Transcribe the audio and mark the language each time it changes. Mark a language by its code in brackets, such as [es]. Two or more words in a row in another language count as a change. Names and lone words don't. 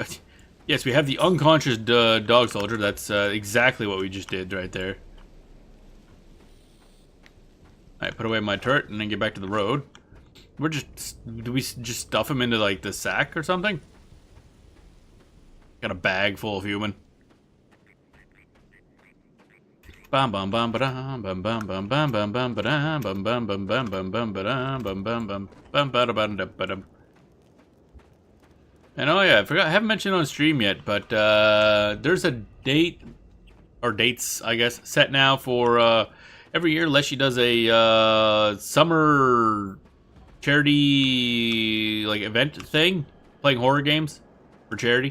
[en] Yes, we have the unconscious dog soldier. That's exactly what we just did right there. Alright, put away my turret and then get back to the road. We're just... Do we just stuff him into, like, the sack or something? Got a bag full of human. Bam bam bam ba-dum, bam bam bam bam bam bam ba-dum, bam bam bam bam bam bam ba-dum, bam bam bam bam ba-da-bam-da-ba-dum. And oh yeah, I haven't mentioned on stream yet, but there's a date, or dates, I guess, set now for every year Leshy does a summer charity like event thing, playing horror games for charity.